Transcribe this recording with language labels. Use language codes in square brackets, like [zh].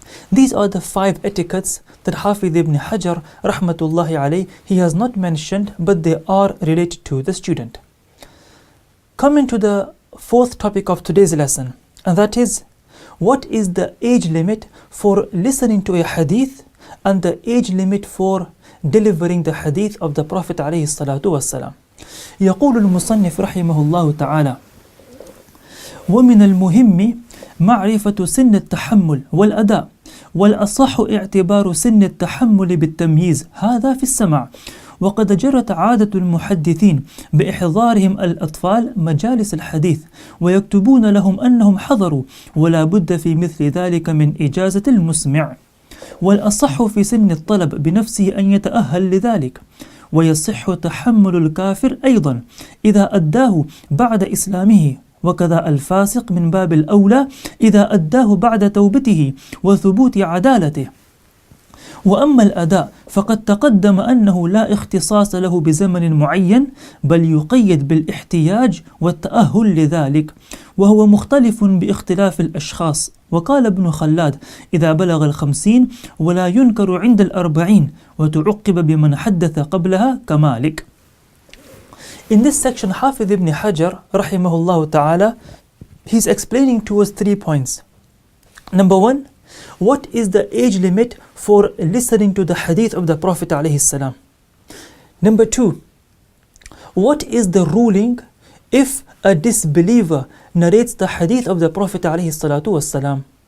[en] These are the 5 etiquettes that Hafiz ibn Hajar rahmatullahi alayh, he has not mentioned, but they are related to the student. Coming to the 4th topic of today's lesson, and that is, what is the age limit for listening to a hadith and the age limit for delivering the hadith of the Prophet [ar] عليه الصلاة والسلام. يقول المصنف رحمه الله تعالى: ومن المهم معرفة سن التحمل والأداء، والأصح اعتبار سن التحمل بالتمييز هذا في السماع. وقد جرت عادة المحدثين بإحضارهم الأطفال مجالس الحديث ويكتبون لهم أنهم حضروا، ولا بد في مثل ذلك من إجازة المسمع. والأصح في سن الطلب بنفسه أن يتأهل لذلك. ويصح تحمل الكافر أيضا إذا أداه بعد إسلامه، وكذا الفاسق من باب الأولى إذا أداه بعد توبته وثبوت عدالته. وأما الأداء فقد تقدم أنه لا اختصاص له بزمن معين، بل يقيد بالاحتياج والتأهل لذلك، وهو مختلف باختلاف الأشخاص. وقال ابن خلاد: إذا بلغ 50 ولا ينكر عند 40، وتعقب بمن حدث قبلها كمالك. [en] In this section, Hafiz ibn Hajar rahimahullah ta'ala, he's explaining to us 3 points. Number 1, what is the age limit for listening to the hadith of the Prophet alayhi salam? Number 2, what is the ruling if a disbeliever narrates the hadith of the Prophet alayhi salatu wassalam?